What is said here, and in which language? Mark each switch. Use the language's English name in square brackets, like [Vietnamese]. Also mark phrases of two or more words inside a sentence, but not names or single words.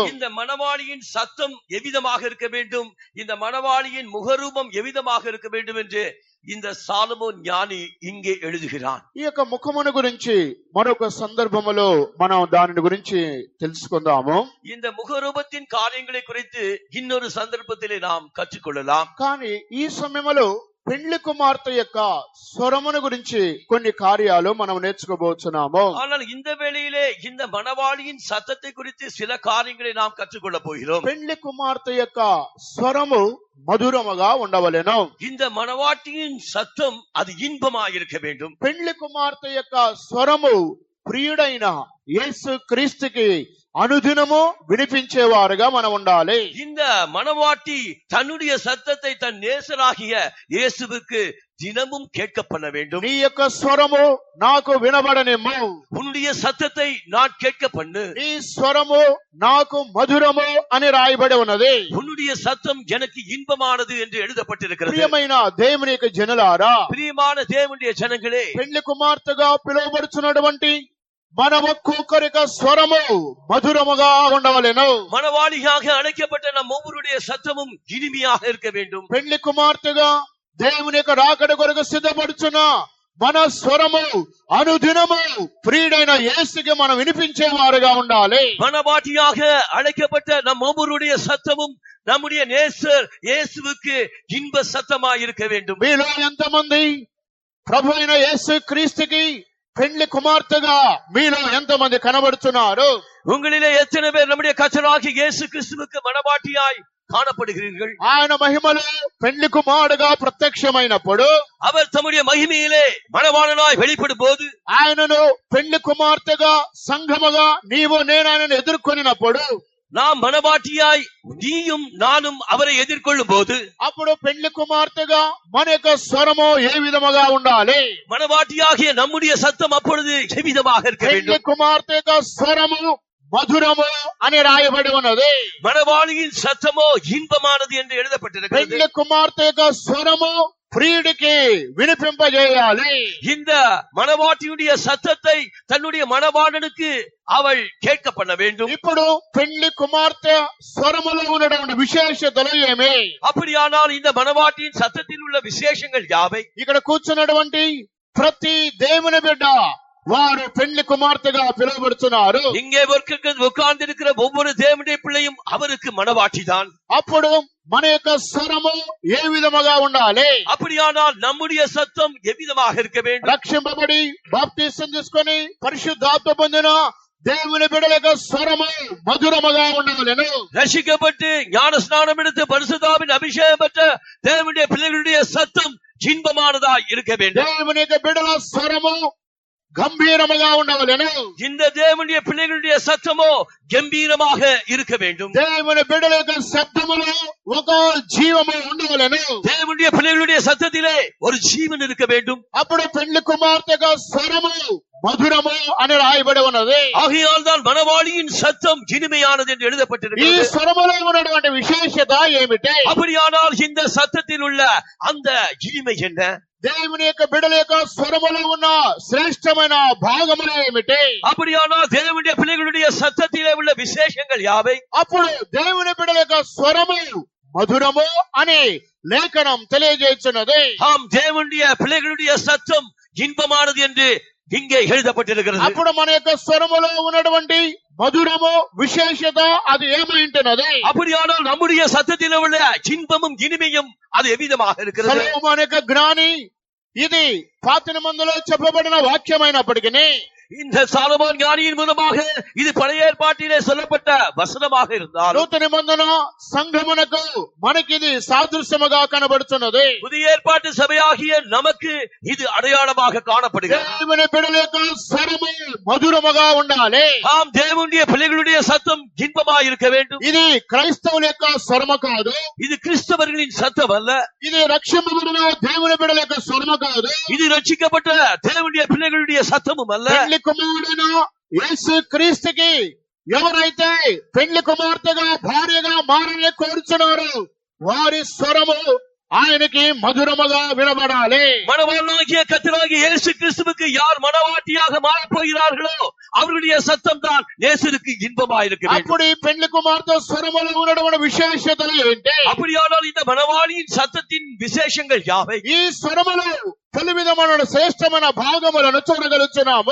[Tamil] இந்த மணவாளியின் சத்தம் எவ்விதமாக இருக்க வேண்டும், இந்த மணவாளியின் முகரூபம் எவ்விதமாக இருக்க வேண்டும் என்று இந்த சாலமோன் ஞானி இங்கே எழுதுகிறான். [Telugu] ఈ యొక్క ముఖమును గురించి మరొక సందర్భములో మనం దాని గురించి తెలుసుకుందాము. [Tamil] இந்த முகரூபத்தின் காரியங்களை குறித்து இன்னொரு சந்தர்ப்பத்திலே நாம் கற்றுக்கொள்ளலாம். [Telugu] కానీ ఈ సమయంలో పెండ్లి కుమార్తె యొక్క స్వరమును గురించి కొన్ని కార్యాలు మనం నేర్చుకోబోతున్నాము. [Tamil] ஆனால் இந்த வேளையிலே இந்த மணவாளியின் சத்தத்தை குறித்து சில காரியங்களை நாம் கற்றுக்கொள்ள போகிறோம். [Telugu] పెండ్లి కుమార్తె యొక్క స్వరము మధురముగా ఉండవలెను. [Tamil] இந்த மணவாட்டியின் சத்தம் அது இன்பமாயிருக்க வேண்டும். [Telugu] పెండ్లి కుమార్తె యొక్క స్వరము ప్రియుడైన యేసు క్రీస్తుకి అనుదినము వినిపించేవారుగా మనం ఉండాలి. [Tamil] இந்த மணவாட்டி தன்னுடைய சத்தத்தை தன் நேசராகிய இயேசுவுக்கு தினமும் கேட்க பண்ண வேண்டும். [Telugu] నీ యొక్క స్వరము నాకు వినబడనిమ్ము, [Tamil] உன்னுடைய சத்தத்தை நான் கேட்க பண்ணு, [Telugu] నీ స్వరము నాకు మధురము అని రాయబడి ఉన్నది. [Tamil] உன்னுடைய சத்தம் எனக்கு இன்பமானது என்று எழுதப்பட்டிருக்கிறது. [Telugu] ప్రియమైన దేవుని యొక్క జనులారా, [Tamil] பிரியமான தேவனுடைய ஜனங்களே, [Telugu] పెండ్లి కుమార్తెగా పిలువబడుచున్నటువంటి మన ఒక్కొక్కరి యొక్క స్వరము మధురముగా ఉండవలెను. [Tamil] மணவாளியாக அழைக்கப்பட்ட நம் ஒவ்வொருடைய சத்தமும் இனிமையாக இருக்க வேண்டும். [Telugu] పెళ్లి కుమార్తెగా దేవుని యొక్క రాకడ కొరకు సిద్ధపడుచున్న మన స్వరము అనుదినము ప్రియుడైన యేసుకి మనం వినిపించేవారుగా ఉండాలి. [Tamil] மணவாட்டியாக அழைக்கப்பட்ட நம் ஒவ்வொருடைய சத்தமும் நம்முடைய நேசர் இயேசுவுக்கு இன்ப சத்தமாய் இருக்க வேண்டும். [Telugu] మీలో ఎంతమంది ప్రభు అయిన యేసు క్రీస్తుకి పెళ్లి కుమార్తెగా మీలో ఎంతమంది కనబడుతున్నారు? [Tamil] உங்களிலே எத்தனை பேர் நம்முடைய கர்த்தராகிய இயேசு கிறிஸ்துவுக்கு மணவாட்டியாய் காணப்படுகிறீர்கள்? [Telugu] ఆయన మహిమలో పెళ్లి కుమారుడుగా ప్రత్యక్షమైనప్పుడు, [Tamil] அவர் தம்முடைய மகிமையிலே மணவாளனாய் வெளிப்படும் போது, [Telugu] ఆయనను పెళ్లి కుమార్తెగా సంఘముగా నీవు నేను ఆయనను ఎదుర్కొనినప్పుడు, [Tamil] நாம் மணவாட்டியாய் நீயும் நானும் அவரை எதிர்கொள்ளும் போது, [Telugu] అప్పుడు పెళ్లి కుమార్తెగా మన యొక్క స్వరము ఏ విధముగా ఉండాలి? [Tamil] மணவாட்டியாகிய நம்முடைய சத்தம் அப்பொழுது எவ்விதமாக இருக்க [Telugu] పెళ్లి [Tamil] வேண்டும்? [Telugu] కుమార్తె యొక్క స్వరము మధురము అని రాయబడి ఉన్నది. [Tamil] மணவாளியின் சத்தமோ இன்பமானது என்று எழுதப்பட்டிருக்கிறது. [Telugu] పెళ్లి కుమార్తె యొక్క స్వరము ప్రియుడికి వినిపింపజేయాలి. [Tamil] இந்த மணவாட்டியுடைய சத்தத்தை தன்னுடைய மணவாளனுக்கு அவள் கேட்க பண்ண வேண்டும். [Telugu] ఇప్పుడు పెళ్లి కుమార్తె స్వరములో ఉన్నటువంటి విశేషతలు ఏమి? [Tamil] அப்படியானால் இந்த மணவாட்டியின் சத்தத்தில் உள்ள விசேஷங்கள் யாவை? [Telugu] ఇక్కడ కూర్చున్నటువంటి ప్రతి దేవుని బిడ్డ వారు పెళ్లి కుమార్తెగా పిలువబడుతున్నారు. [Tamil] இங்கே உட்கார்ந்து இருக்கிற ஒவ்வொரு தேவனுடைய பிள்ளையும் அவருக்கு மணவாட்டிதான். [Telugu] అప్పుడు మన యొక్క స్వరము ఏ విధముగా ఉండాలి? [Tamil] அப்படியானால் நம்முடைய சத்தம் எவ்விதமாக இருக்க வேண்டும்? [Telugu] రక్షింపబడి బాప్తిసం తీసుకొని పరిశుద్ధాత్మ పొందిన దేవుని బిడ్డల యొక్క స్వరము మధురముగా ఉండవలెను. [Tamil] ரட்சிக்கப்பட்டு ஞான ஸ்நானம் எடுத்து பரிசுத்தாவின் அபிஷேகம் பெற்ற தேவனுடைய பிள்ளைகளுடைய சத்தம் இன்பமானதாய் இருக்க வேண்டும். [Telugu] దేవుని యొక్క బిడ్డల స్వరము గంభీరముగా ఉండవలెను. [Tamil] இந்த தேவனுடைய பிள்ளைகளுடைய சத்தமோ கம்பீரமாக இருக்க வேண்டும். [Telugu] దేవుని బిడ్డల యొక్క శబ్దములో ఒక జీవము ఉండవలెను. [Tamil] தேவனுடைய பிள்ளைகளுடைய சத்தத்திலே ஒரு ஜீவன் இருக்க வேண்டும். [Telugu] అప్పుడు పెళ్లి కుమార్తె యొక్క స్వరము మధురము అని రాయబడి ఉన్నది. [Tamil] ஆகையால் தான் மணவாளியின் சத்தம் இனிமையானது என்று [Telugu] ఈ [Tamil] எழுதப்பட்டிருக்கிறது. [Telugu] స్వరములో ఉన్నటువంటి విశేషత ఏమిటి? [Tamil] அப்படியானால் இந்த சத்தத்தில் உள்ள அந்த இனிமை என்ன? [Telugu] దేవుని యొక్క బిడ్డల యొక్క స్వరములో ఉన్న శ్రేష్టమైన భాగములు ఏమిటి? [Tamil] அப்படியானால் தேவனுடைய பிள்ளைகளுடைய சத்தத்திலே உள்ள விசேஷங்கள் யாவை? [Telugu] అప్పుడు దేవుని బిడ్డల యొక్క స్వరము మధురము అని లేఖనం తెలియజేస్తున్నది. [Tamil] ஆம், தேவனுடைய பிள்ளைகளுடைய சத்தம் இன்பமானது என்று இங்கே எழுதப்பட்டிருக்கிறது. [Telugu] అప్పుడు మన యొక్క స్వరములో ఉన్నటువంటి మధురము విశేషత అది ఏమైంటున్నది? [Tamil] அப்படியானால் நம்முடைய சத்தத்தில் உள்ள இன்பமும் இனிமையும் அது எவ்விதமாக இருக்கிறது? [Telugu] సొలొమోను యొక్క జ్ఞాని ఇది పాత నిబంధనలో చెప్పబడిన వాక్యమైనప్పటికీ [Tamil] இந்த சாலமோன் ஞானியின் மூலமாக இது பழைய ஏற்பாட்டிலே சொல்லப்பட்ட வசனமாக இருந்தாலும், [Telugu] నూతన నిబంధన సంఘమునకు మనకి ఇది సాదృశ్యముగా కనబడుతున్నది. [Tamil] புதிய ஏற்பாட்டு சபையாகிய நமக்கு இது அடையாளமாக காணப்படுகிறது. [Telugu] దేవుని బిడ్డల యొక్క స్వరము మధురముగా ఉండాలి. [Tamil] ஆம், தேவனுடைய பிள்ளைகளுடைய சத்தம் இன்பமாக இருக்க வேண்டும். [Telugu] ఇది క్రైస్తవుల యొక్క స్వరము కాదు. [Tamil] இது கிறிஸ்தவர்களின் சத்தம் அல்ல. [Telugu] ఇది రక్షింపబడిన దేవుని బిడ్డల యొక్క స్వరము కాదు. [Tamil] இது ரட்சிக்கப்பட்ட தேவனுடைய பிள்ளைகளுடைய சத்தமும் அல்ல. [Telugu] పెళ్లి కుమారుడైన యేసు క్రీస్తుకి ఎవరైతే పెళ్లి కుమార్తెగా భార్యగా మారని కోరుచున్నారో వారి స్వరము ఆయనకి మధురముగా వినబడాలి. [Tamil] மணவாளனாகிய கர்த்தராகிய இயேசு கிறிஸ்துவுக்கு யார் மணவாட்டியாக மாறப் போகிறார்களோ அவர்களுடைய சத்தம் தான் இயேசுவுக்கு இன்பமாக இருக்க வேண்டும். [Telugu] అప్పుడు ఈ పెళ్లి కుమార్తె స్వరములో ఉన్నటువంటి విశేషతలు ఏంటి? [Tamil] அப்படியானால் இந்த மணவாளியின் சத்தத்தின் விசேஷங்கள் யாவை? [Telugu] ఈ స్వరములో పలు విధమైన శ్రేష్టమైన భాగములను చూడగలుగుతున్నాము.